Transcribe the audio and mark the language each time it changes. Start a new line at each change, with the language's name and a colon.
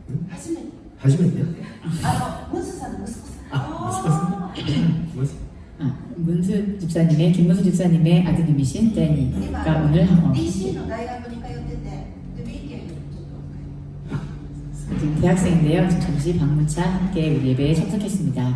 Japanese: 初めて。ムスさんの息子さん。息子さん。
Korean: 문수 집사님의 김문수 집사님의 아드님이신 데니가 오늘
Japanese: DC の大学に通ってて、で、B 県にちょっと。
Korean: 지금 대학생인데요. 잠시 방문차 함께 우리 예배에 참석했습니다.